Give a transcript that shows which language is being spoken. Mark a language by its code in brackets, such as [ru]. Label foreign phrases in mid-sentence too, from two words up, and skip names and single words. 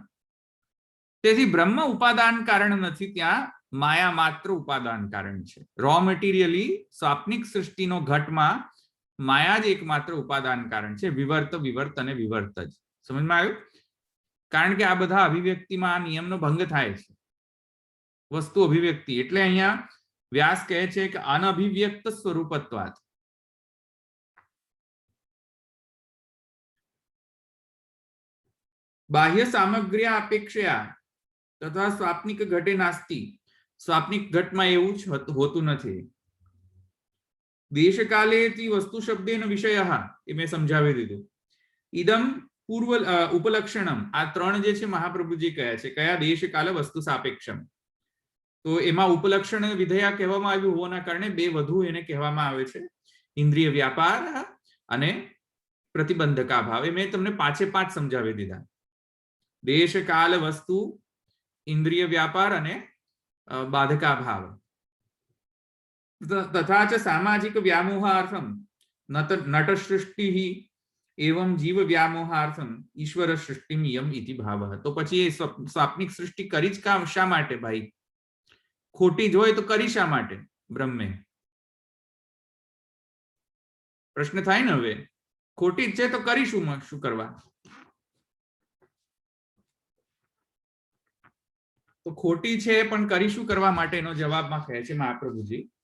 [gu] તેથી બ્રહ્મ ઉપાદાન કારણ નથી, ત્યાં માયા માત્ર ઉપાદાન કારણ છે. [en] raw materially [gu] સ્વાપ્નિક સૃષ્ટિનો ઘટમાં માયા જ એકમાત્ર ઉપાદાન કારણ છે. વિવર્ત અને વિવર્ત જ. સમજમાં આવ્યું? કારણ કે આ બધા અભિવ્યક્તિમાં આ નિયમનો ભંગ થાય છે, વસ્તુ અભિવ્યક્તિ. [sa] એટલે અહીંયા [gu] વ્યાસ કહે છે કે [sa] अनभिव्यक्त स्वरूपत्वात् बाह्य सामग्र्या अपेक्षया तथा स्वाप्निक घटे नास्ति स्वाप्निक घटમાં [gu] એવું જ હોતું નથી [sa] देशकालेति वस्तु शब्देन विषयः [gu] એ મેં સમજાવી દીધું [sa] इदम पूर्व उपलक्षणम [gu] આ ત્રણ જે છે મહાપ્રભુજી કહે છે કયા [sa] देशकाल वस्तु सापेक्षम [gu] તો એમાં ઉપલક્ષણ વિધેયા કહેવામાં આવ્યું હોવાના કારણે બે વધુ એને કહેવામાં આવે છે ઇન્દ્રિય વ્યાપાર અને પ્રતિબંધકાભાવ એ મેં તમને પાંચે પાંચ સમજાવી દીધા દેશકાલ વસ્તુ ઇન્દ્રિય વ્યાપાર અને બાધકાભાવ [sa] तथा च सामाजिक व्यामोहार्थम नट सृष्टि एवं जीव व्यामोहार्थम ईश्वर सृष्टिमियम इति भावः तो [gu] પછી એ સ્વાપ્નિક સૃષ્ટિ કરી જ કામ શા માટે ભાઈ ખોટી જ હોય તો કરી શા માટે બ્રહ્મે પ્રશ્ન થાય ને હવે ખોટી જ છે તો કરીશું શું કરવા તો ખોટી છે પણ કરીશું કરવા માટેનો જવાબમાં કહે છે મહાપ્રભુજી